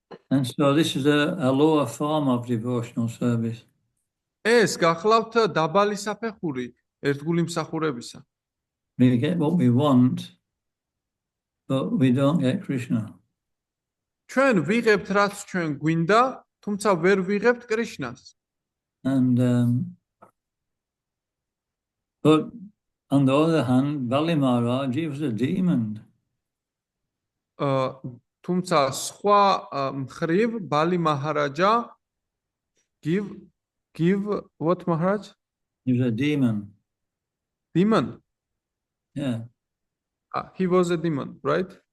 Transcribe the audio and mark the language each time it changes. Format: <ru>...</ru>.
<en>And so this is a lower form of devotional service.</en> <ka>ეს გახლავთ დაბალი საფეხური ერთგული მსახურებისა.</ka> <en>We get what we want, but we don't get Krishna.</en> <ka>ჩვენ ვიღებთ რაც ჩვენ გვინდა, თუმცა ვერ ვიღებთ კრიშნას.</ka> <en>And but on the other hand, Bali Maharaj, he was a demon.</en> <ka>თუმცა სხვა მხრივ ბალი მაჰარაჯა</ka> <en>give what Maharaj? He was a demon. Demon. Yeah. He was a demon, right?</en>